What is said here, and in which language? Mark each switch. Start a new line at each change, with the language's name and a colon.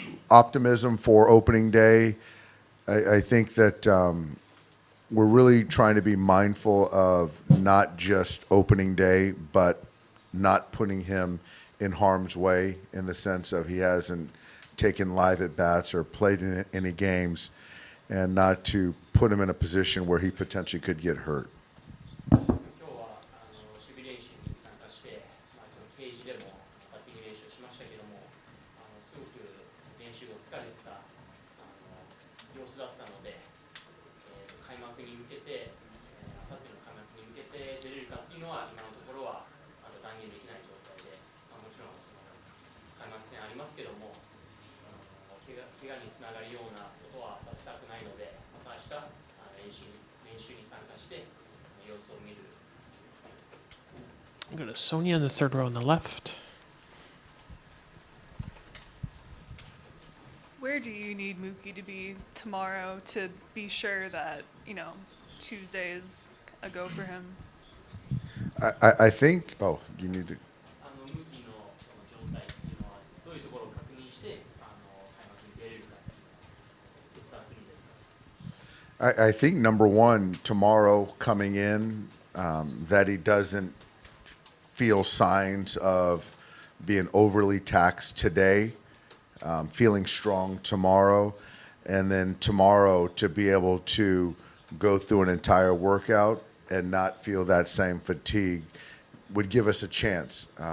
English: optimism for opening day. I think that we're really trying to be mindful of not just opening day, but not putting him in harm's way in the sense of he hasn't taken live at bats or played in any games, and not to put him in a position where he potentially could get hurt.
Japanese: 今日は守備練習に参加して、このケージでもバッティング練習をしましたけども、すごく練習が疲れてた様子だったので、開幕に向けて、あさっての開幕に向けて出れるかっていうのは今のところは断言できない状態で、もちろんその開幕戦ありますけども、怪我につながるようなことはさせたくないので、また明日練習に参加して様子を見る。
English: We've got a Sonia in the third row on the left. Where do you need Mookie to be tomorrow to be sure that, Tuesday is a go for him? I think, oh, you need to.
Japanese: ムーキーの状態っていうのはどういうところを確認して開幕に出れるかっていうのを決断するんですか？
English: I think number one, tomorrow coming in, that he doesn't feel signs of being overly taxed today, feeling strong tomorrow, and then tomorrow to be able to go through an entire workout and not feel that same fatigue would give us a chance.